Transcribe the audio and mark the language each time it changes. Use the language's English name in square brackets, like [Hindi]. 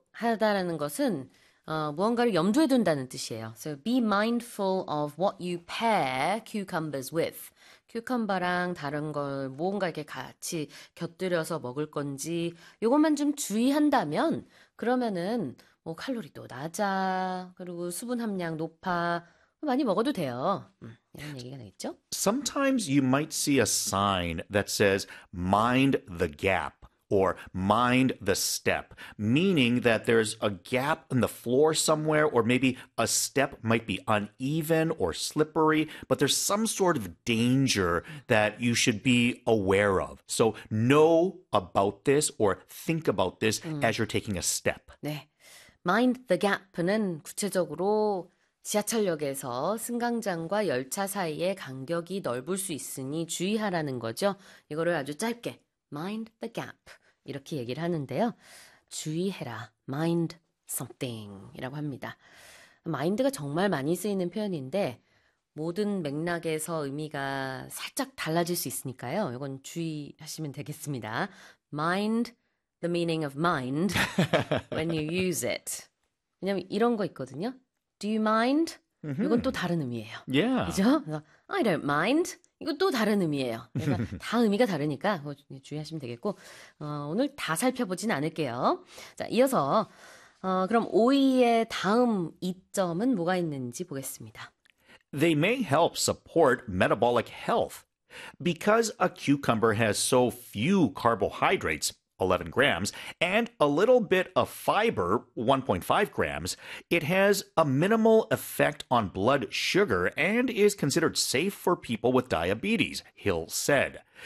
[Korean] 하다라는 것은 무언가를 염두에 둔다는 뜻이에요. [English] So be mindful of what you pair cucumbers with. [Korean] 큐컴버랑 다른 걸 무언가 이렇게 같이 곁들여서 먹을 건지 이것만 좀 주의한다면 그러면은 뭐 칼로리도 낮아 그리고 수분 함량 높아 많이 먹어도 돼요. 이런 얘기가 되겠죠? [English] Sometimes you might see a sign that says, "Mind the gap." Or mind the step, meaning that there's a gap in the floor somewhere, or maybe a step might be uneven or slippery, but there's some sort of danger that you should be aware of. So know about this or think about this as you're taking a step. [Korean] 네. Mind the gap는 구체적으로 지하철역에서 승강장과 열차 사이의 간격이 넓을 수 있으니 주의하라는 거죠. 이거를 아주 짧게 Mind the gap 이렇게 얘기를 하는데요. 주의해라. Mind something이라고 합니다. Mind가 정말 많이 쓰이는 표현인데 모든 맥락에서 의미가 살짝 달라질 수 있으니까요. 이건 주의하시면 되겠습니다. [English] Mind the meaning of mind when you use it. [Korean] 왜냐면 이런 거 있거든요. [English] Do you mind? [Korean] 이건 또 다른 의미예요. 그죠? 그래서 [English] I don't mind. [Korean] 이거 또 다른 의미예요. 그러니까 다 의미가 다르니까 그거 주의하시면 되겠고, 오늘 다 살펴보진 않을게요. 자, 이어서, 그럼 5위의 다음 이점은 뭐가 있는지 보겠습니다. [English] They may help support metabolic health because a cucumber has so few carbohydrates. 11 grams, and a little bit of fiber, 1.5 grams, it has a minimal effect on blood sugar and is considered safe for people with diabetes, Hill said.